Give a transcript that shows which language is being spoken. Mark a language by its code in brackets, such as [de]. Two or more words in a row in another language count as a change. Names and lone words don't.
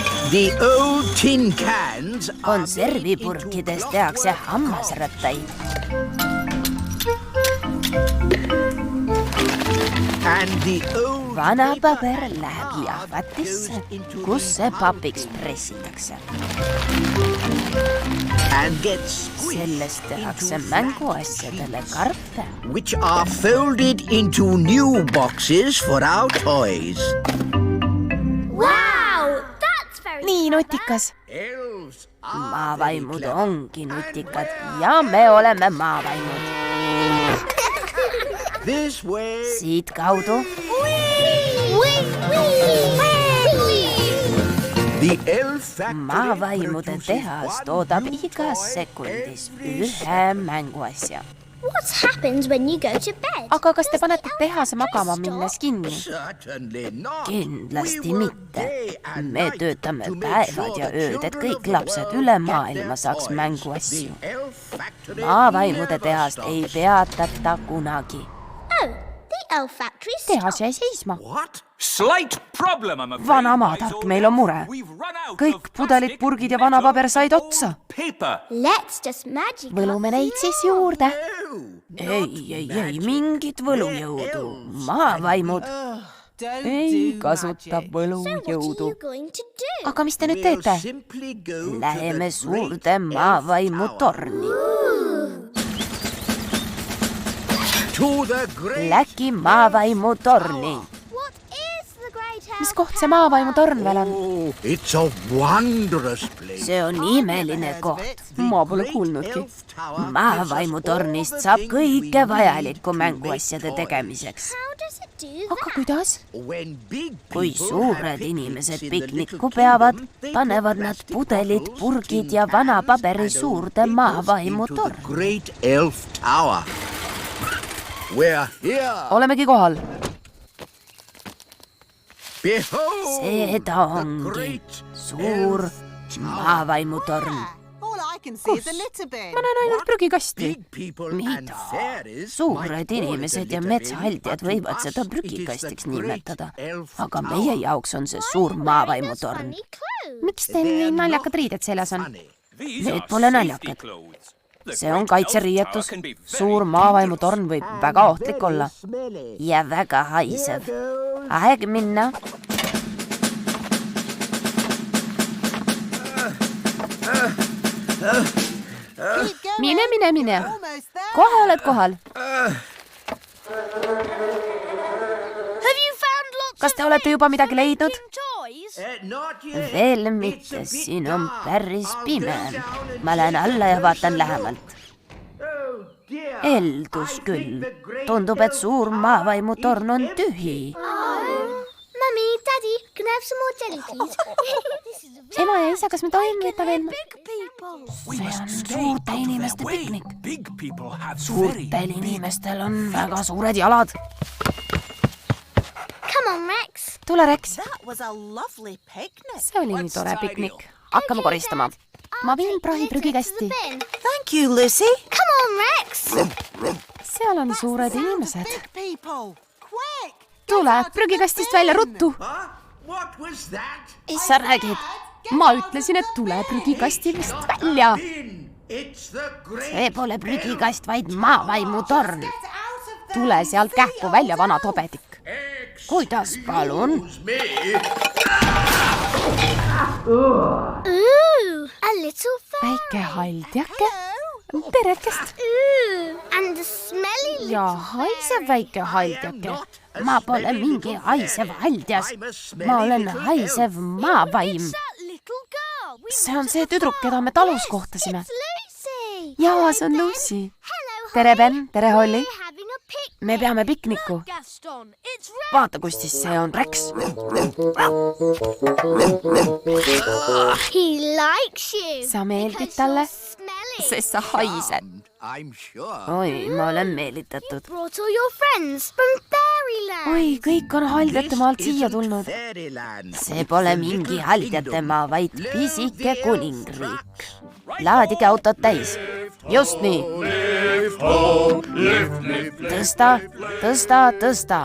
[en] The old tin cans [et] konservipurkides tehakse hammasrattaid. [en] and the old [et] Vana paber läheb jahvatisse, kus see papiks pressitakse. [en] and gets [et] Sellest tehakse mänguasjadele karpe. [en] which are folded into new boxes for our toys. Wow, that's very [et] nii nutikas. [en] Elves [et] Maavaimud ongi nutikad ja me oleme maavaimud. [en] this way. [et] Siit kaudu [en] The elf factory [et] maavaimude [en] produces [et] tehas [en] one [et] toodab [en] new [et] igas [en] toy [et] sekundis [en] every [et] ühe mänguasja. [en] What happens when you go to bed? [et] Aga kas te panete tehase magama minnes kinni? [en] Certainly not. [et] Kindlasti [en] We work [et] mitte. [en] day and [et] Me [en] night [et] töötame [en] to make [et] päevad [en] sure [et] ja [en] the [et] ööd, et [en] children [et] kõik [en] of the [et] lapsed [en] world [et] üle [en] get [et] maailma [en] their [et] saaks [en] toys. [et] mänguasju. [en] The elf factory [et] Maavaimude [en] never [et] tehast ei [en] stops. [et] peatata kunagi. [en] Oh, the elf factory [et] Tehas [en] stopped. [et] jäi seisma. [en] What? Slight problem, I'm afraid. [et] Vana maatark, meil on mure. Kõik pudelid, purgid ja vana paber said otsa. [en] Paper. Let's just magic [et] Võlume neid siis juurde. Ei, mingit võlujõudu. Maavaimud Ei kasuta [en] So what are [et] võlujõudu. [en] you going to do? [et] Aga mis te nüüd [en] We'll [et] teete? [en] simply go [et] läheme [en] to the [et] suurde [en] great elf [et] maavaimu [en] tower. [et] torni. [en] To the great [et] Läki maavaimu torni. [en] What is the great elf? [et] Mis koht see maavaimu torn veel on? [en] Oh, it's a wondrous place. [et] See on imeline koht. Ma pole kuulnudki. Maavaimu tornist saab kõike vajalikku mänguasjade tegemiseks. [en] How does it do [et] Aga [en] that? [et] kuidas? Kui suured inimesed pikniku peavad, panevad nad pudelid, purgid ja vana paberi suurde maavaimu torni. [en] Great elf tower. We're here. [et] Olemegi kohal. [en] Behold [et] See ta [en] the [et] ongi [en] great [et] suur maavaimu torn. Ma näen ainult prügikasti. [en] big people and [et] Mida? [en] fairies. [et] Suured inimesed ja metsahaldjad võivad seda prügikastiks nimetada, aga meie jaoks on see suur maavaimu torn. [en] Funny clothes. [et] Miks teil nii naljakad riided seljas on? Need pole naljakad. See on kaitseriietus. Suur maavaimu torn võib väga ohtlik olla ja väga haisev. Aeg minna. Mine. Kohe oled kohal. Kas te olete juba midagi leidnud? [en] Not yet. [et] Veel mitte, siin on päris pime. Ma lähen alla ja vaatan lähemalt. Eldus küll. Tundub, et suur maavaimu torn on tühi. [en] Mummy, Daddy, can I have some more jelly, please? [et] Ema ja isa, kas me tohime võtta veel? See on suurte inimeste piknik. [en] Big people have [et] Suurtel inimestel on väga suured jalad. [en] Come on, Rex. [et] Tule, Rex. See oli nii tore piknik. Hakkame koristama. Ma viin prahi prügikasti. [en] Bin. Thank you, Lucy. Come on, Rex. [et] Seal on suured inimesed. [en] People, quick! [et] Tule prügikastist välja ruttu. [en] What was that? [et] Sa räägid? Ma ütlesin, et tule prügikastist välja. [en] It's the great [et] See pole prügikast, vaid maavaimu torn. Tule sealt kähku välja, vana tobedik. Kuidas palun? [en] Ooh, a little fairy. [et] Väike haldjake. Terekest. [en] Ooh, and a smelly [et] Ja haisev väike haldjake. Ma pole mingi haisev haldjas. Ma olen haisev maavaim. [en] that little girl. [et] See on see tüdruk, keda me talus kohtasime. Lucy. Jaa, see on Lucy. [en] Hello, [et] Tere, Ben. Tere, Holly. [en] We're having a picnic. [et] Me peame pikniku. [en] Gaston, it's Rex. [et] Vaata, kustis see on Rex. [en] He likes you. [et] Sa meeldid [en] because [et] talle, [en] you're smelly. [et] sest sa haised. [en] I'm sure. [et] Oi, ma olen meelitatud. [en] Brought all your friends from Fairyland. [et] Oi, kõik on haldjate maalt siia tulnud. [en] Fairyland. [et] See pole mingi haldjate maa, vaid pisike kuningriik. Laadige autod täis. Just nii. Tõsta, tõsta, tõsta.